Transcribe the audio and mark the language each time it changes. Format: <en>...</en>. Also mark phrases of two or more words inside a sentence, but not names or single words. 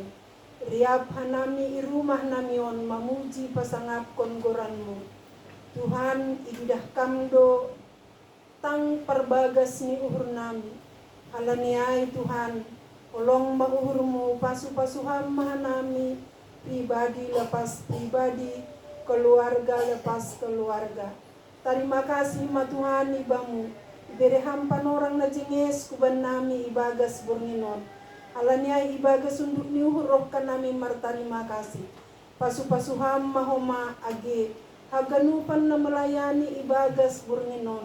<bts>Riap hanami irumah namion mamuji pasangap kongoranmu. Tuhan ididah kamdo tang perbagas ni uhur nami. Halaniai Tuhan olong mauhurmu pasu-pasuham mahanami.</bts> <id>Pribadi lepas pribadi, keluarga lepas keluarga. Terima kasih</id> <bts>ma Tuhan ibamu. Bereham panorang na jenges kuban nami ibagas bornginon. Alanya ibagas unduk ni uhurok ka nami martarima kasih. Pasu-pasuham mahoma age. Haganupan na melayani ibagas bornginon.</bts>